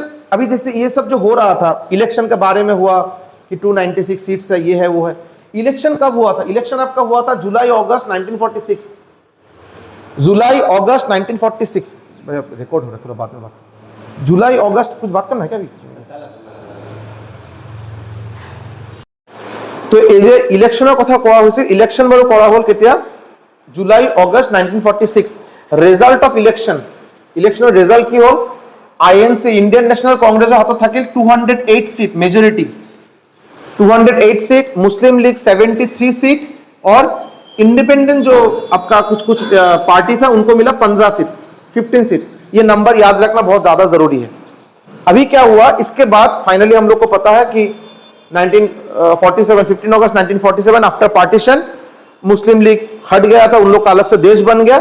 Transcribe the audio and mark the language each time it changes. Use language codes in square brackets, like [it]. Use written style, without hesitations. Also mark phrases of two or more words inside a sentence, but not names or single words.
[hi] अभी जैसे ये सब जो हो रहा था, इलेक्शन के बारे में हुआ कि 296 सीट्स है, ये है वो है। इलेक्शन कब हुआ था? इलेक्शन आपका हुआ था जुलाई अगस्त 1946। जुलाई अगस्त 1946। रिकॉर्ड हो रहा है, थोड़ा बाद में बात। जुलाई अगस्त, कुछ बात करना है क्या अभी? [as] तो এই যে ইলেকশনৰ কথা কোৱা হৈছে, ইলেকশন বাৰু কৰা হ'ল কেতিয়া? জুলাই অগষ্ট 1946। [en] result of election, [as] ইলেকশনৰ ৰিজাল্ট কি হ'ল? আইএনসি ইন্ডিয়ান ন্যাশনাল কংগ্রেসৰ হাতত থাকিল 208 সিট মেজৰিটি। [hi] 208 सीट, मुस्लिम लीग 73 सीट, और इंडिपेंडेंट जो आपका कुछ कुछ पार्टी था उनको मिला 15 सीट, 15 सीट। ये नंबर याद रखना बहुत ज्यादा जरूरी है। अभी क्या हुआ, इसके बाद फाइनली हम लोग को पता है कि 1947 15 अगस्त 1947 [en] after partition [hi] मुस्लिम लीग हट गया था, उन लोग का अलग से देश बन गया।